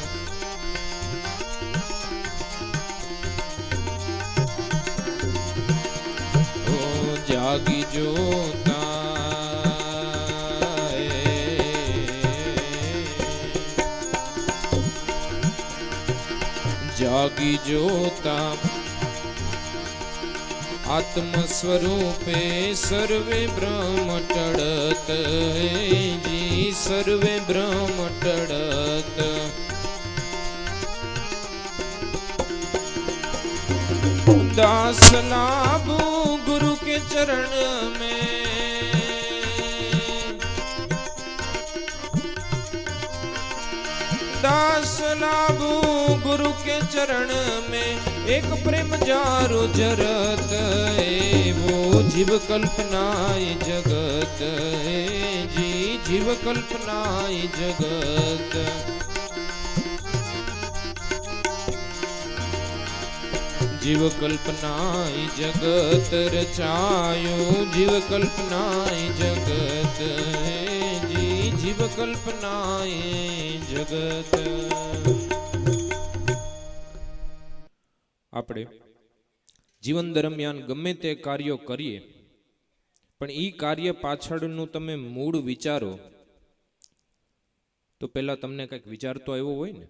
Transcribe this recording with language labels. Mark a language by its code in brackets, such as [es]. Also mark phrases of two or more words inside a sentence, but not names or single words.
[gu] ઓ જાગી જોતા, જાગી જોતા આત્મ સ્વરૂપે સર્વે બ્રહ્મ ટળત, જી સર્વે બ્રહ્મ ટળત. [hi] दास लाभु गुरु के चरण में, दास लाभू गुरु के चरण में, एक प्रेम जारो जरत, वो जीव कल्पनाय जगत, जी जीव कल्पनाय जगत. जीव कल्पनाय जगत रचायो, जीव कल्पनाय जगत, जी जीव कल्पनाय जगत. [gu] આપણે જીવન દરમિયાન ગમે તે કાર્યો કરીએ, પણ એ કાર્ય પાછળનું તમે મૂળ વિચારો તો પહેલા તમને કંઈક વિચાર તો આવ્યો હોય ને.